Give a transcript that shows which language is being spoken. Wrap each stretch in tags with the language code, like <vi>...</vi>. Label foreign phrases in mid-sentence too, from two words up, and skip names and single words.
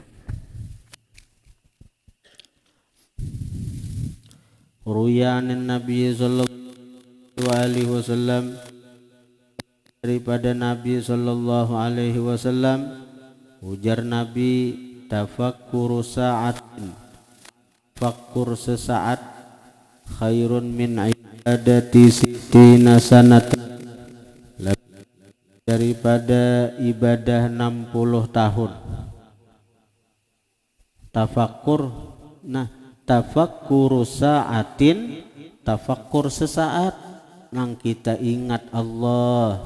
<ar>روي عن النبي صلى الله عليه وسلم,</ar> <bjn>daripada Nabi</bjn> <ar>صلى الله عليه وسلم,</ar> <bjn>ujar Nabi,</bjn> <ar>تفكر ساعة,</ar> <bjn>fakkur sesaat,</bjn> <ar>خير من عبادة ستين سنة,</ar> <bjn>daripada ibadah 60 tahun. Tafakkur, nah</bjn> <ar>تفكر ساعة,</ar> <bjn>tafakkur sesaat nang kita ingat Allah.</bjn>